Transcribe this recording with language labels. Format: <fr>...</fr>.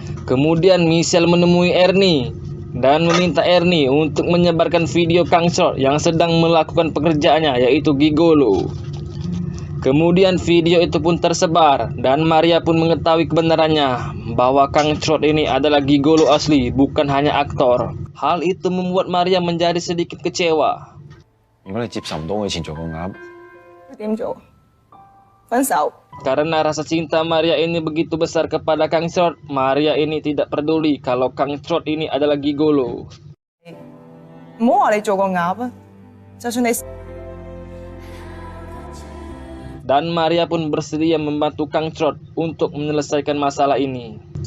<id>Kemudian Michelle menemui Ernie dan meminta Ernie untuk menyebarkan video Kang Trot yang sedang melakukan pekerjaannya, yaitu gigolo. Kemudian video itu pun tersebar dan Maria pun mengetahui kebenarannya bahwa Kang Trot ini adalah gigolo asli, bukan hanya aktor. Hal itu membuat Maria menjadi sedikit kecewa.</id> <yue>如果你接受唔到我以前做個鴨，點做？分手。</yue> <id>Karena rasa cinta Maria ini begitu besar kepada Kang Trot, Maria ini tidak peduli kalau Kang Trot ini adalah gigolo.</id> <yue>唔好話你做個鴨啊，就算你</yue> <id>Dan Maria pun bersedia membantu Kang Trot untuk menyelesaikan masalah ini.</id>